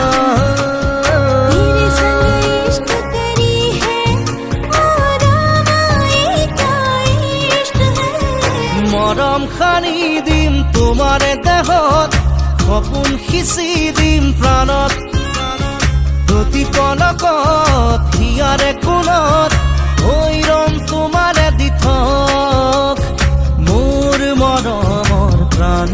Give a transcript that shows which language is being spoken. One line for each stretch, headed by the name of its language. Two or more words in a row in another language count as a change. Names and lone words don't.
Hindi: तेरे संग इश्क करी है और आए क्या इश्क है
Assamese: মৰম খানি দিম তোমাৰে দেহত সপোন সিঁচি দিম প্ৰাণত প্ৰতি পলকত হিয়াৰে কোণত হৈ ৰম তোমাৰে দি থক মোৰ মৰমৰ প্ৰাণ